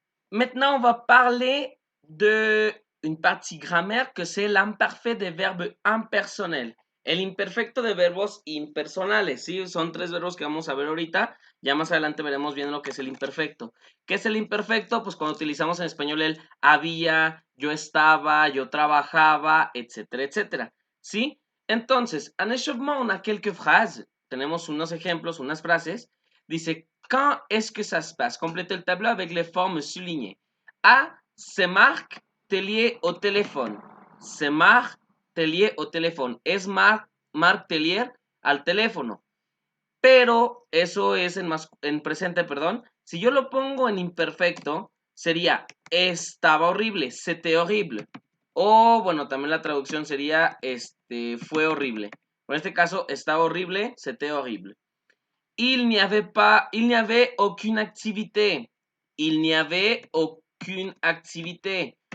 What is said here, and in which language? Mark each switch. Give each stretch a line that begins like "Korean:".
French: Maintenant, on va parler de une partie grammaire que c'est l'imperfect de verbes impersonales.
Spanish: El imperfecto de verbos impersonales, ¿sí? Son tres verbos que vamos a ver ahorita, Ya más adelante veremos bien lo que es el imperfecto. ¿Qué es el imperfecto? Pues cuando utilizamos en español el había, yo estaba, yo trabajaba, etcétera, etcétera. ¿Sí?
French: Entonces, un échauffement, on a quelques phrases.
Spanish: Tenemos unos ejemplos, unas frases. Dice,
French: quand est-ce que ça se passe? Complète le tableau avec les formes soulignées. A, c'est Marc Tellier au téléphone. C'est Marc Tellier au téléphone.
Spanish: Es Marc Tellier al teléfono. Pero eso es en presente, perdón. Si yo lo pongo en imperfecto, sería estaba horrible,
French: c'était horrible.
Spanish: O, bueno, también la traducción sería fue horrible. En este caso, estaba horrible,
French: c'était horrible. Il n'y avait aucune activité. Il n'y avait aucune activité.